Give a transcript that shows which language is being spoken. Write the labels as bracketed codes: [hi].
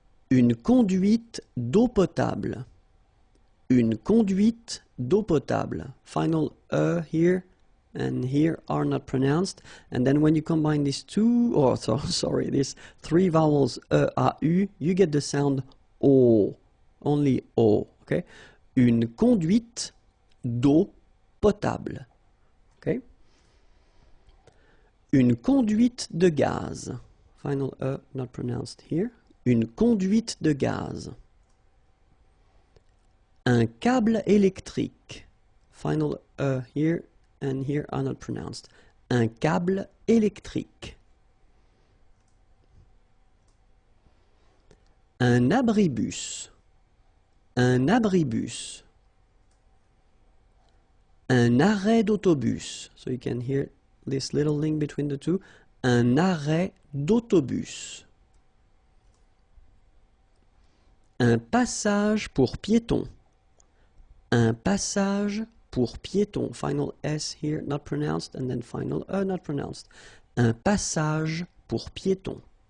[fr] Une conduite d'eau potable. Une conduite d'eau potable. [en] Final here and here are not pronounced. And then when you combine these two, or sorry, these three vowels A, U, you get the sound O. Only O. Okay? [fr] Une conduite d'eau potable. [en] Okay? [fr] Une conduite de gaz. [en] Final not pronounced here. [fr] Une conduite de gaz. Un câble électrique. [en] Final here and here are not pronounced. [fr] Un câble électrique. Un abribus. Un abribus. Un arrêt d'autobus. [en] So you can hear this little link between the two. [fr] Un arrêt d'autobus. Un passage pour piétons. Un passage pour piétons. [en] Final S here, not pronounced, and then final not pronounced. [fr] Un passage pour piétons.